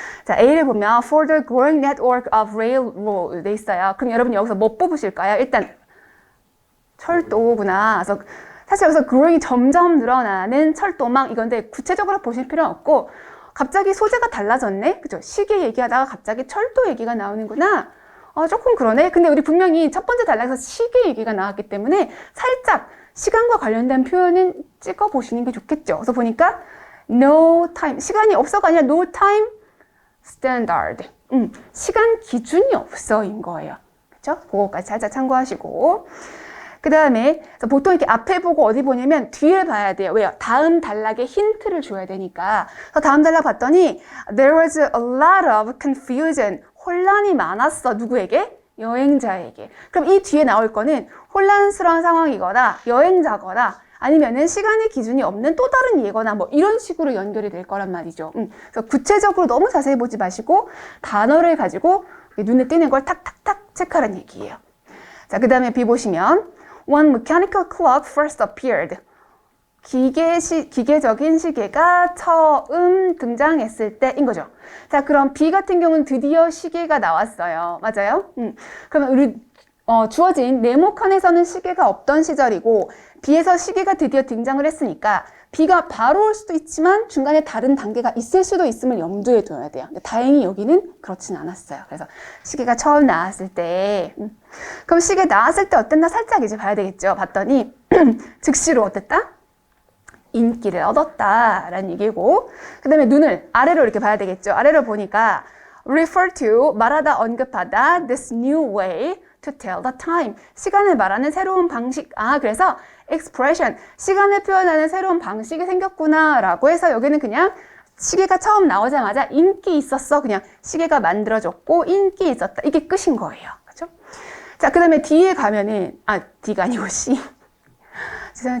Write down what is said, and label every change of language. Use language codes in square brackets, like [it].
[ko] 자, A를 보면 [en] for the growing network of railroad [ko] 돼 있어요. 그럼 여러분 여기서 뭐 뽑으실까요? 일단 철도구나. 그래서 사실 여기서 growing이 점점 늘어나는 철도망 이건데 구체적으로 보실 필요는 없고 갑자기 소재가 달라졌네? 그죠? 시계 얘기하다가 갑자기 철도 얘기가 나오는구나. 조금 그러네. 근데 우리 분명히 첫 번째 단락에서 시계 얘기가 나왔기 때문에 살짝 시간과 관련된 표현은 찍어 보시는 게 좋겠죠. 그래서 보니까 no time, 시간이 없어가 아니라 no time standard. 시간 기준이 없어인 거예요. 그렇죠? 그거까지 살짝 참고하시고. 그 다음에 보통 이렇게 앞에 보고 어디 보냐면 뒤에 봐야 돼요. 왜요? 다음 단락에 힌트를 줘야 되니까. 그래서 다음 단락 봤더니 [en] There was a lot of confusion. [ko] 혼란이 많았어. 누구에게? 여행자에게. 그럼 이 뒤에 나올 거는 혼란스러운 상황이거나 여행자거나 아니면은 시간의 기준이 없는 또 다른 예거나 뭐 이런 식으로 연결이 될 거란 말이죠. 그래서 구체적으로 너무 자세히 보지 마시고 단어를 가지고 눈에 띄는 걸 탁탁탁 체크하라는 얘기예요. 자, 그 다음에 B 보시면 [en] When mechanical clock first appeared. [ko] 기계적인 시계가 처음 등장했을 때인 거죠. 자, 그럼 B 같은 경우는 드디어 시계가 나왔어요. 맞아요? 그러면 우리 주어진 네모칸에서는 시계가 없던 시절이고 B에서 시계가 드디어 등장을 했으니까 B가 바로 올 수도 있지만 중간에 다른 단계가 있을 수도 있음을 염두에 둬야 돼요. 근데 다행히 여기는 그렇진 않았어요. 그래서 시계가 처음 나왔을 때 그럼 시계 나왔을 때 어땠나 살짝 이제 봐야 되겠죠. 봤더니 즉시로 어땠다? 인기를 얻었다라는 얘기고 그 다음에 눈을 아래로 이렇게 봐야 되겠죠. 아래로 보니까 refer to, 말하다, 언급하다 [en] this new way to tell the time. [ko] 시간을 말하는 새로운 방식. 그래서 expression, 시간을 표현하는 새로운 방식이 생겼구나 라고 해서 여기는 그냥 시계가 처음 나오자마자 인기 있었어. 그냥 시계가 만들어졌고 인기 있었다. 이게 끝인 거예요. 그렇죠? 자, 그 다음에 D에 가면은 D가 아니고 C. 죄송해요.